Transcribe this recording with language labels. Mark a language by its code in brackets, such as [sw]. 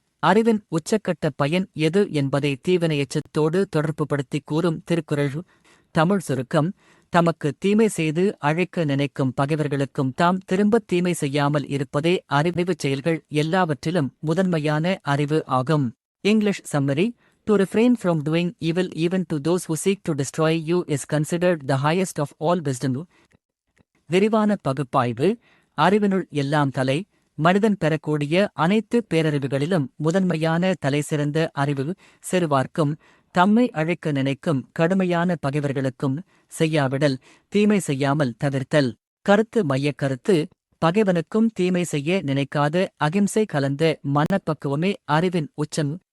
[ta] அறிவின் உச்சக்கட்ட பயன் எது என்பதை தீவினையெச்சத்தோடு தொடர்புபடுத்திக் கூறும் திருக்குறள். தமிழ் சுருக்கம். தமக்கு தீமை செய்து அழைக்க நினைக்கும் பகைவர்களுக்கும் தாம் திரும்பத் தீமை செய்யாமல் இருப்பதே அறிவுச் செயல்கள் எல்லாவற்றிலும் முதன்மையான அறிவு ஆகும். [en] English summary. To refrain from doing evil even to those who seek to destroy you is considered the highest of all wisdom. [ta] விரிவான பகுப்பாய்வு. அறிவினுள் எல்லாம் தலை. மனிதன் பெறக்கூடிய அனைத்து பேரறிவுகளிலும் முதன்மையான தலைசிறந்த அறிவு செருவார்க்கும் தம்மை அழிக்க நினைக்கும் கடுமையான பகைவர்களுக்கும் செய்யாவிடல், தீமை செய்யாமல் தவிர்த்தல். கருத்து மையக் கருத்து: பகைவனுக்கும் தீமை செய்ய நினைக்காத அகிம்சை கலந்த மனப்பக்குவமே அறிவின் உச்சம்.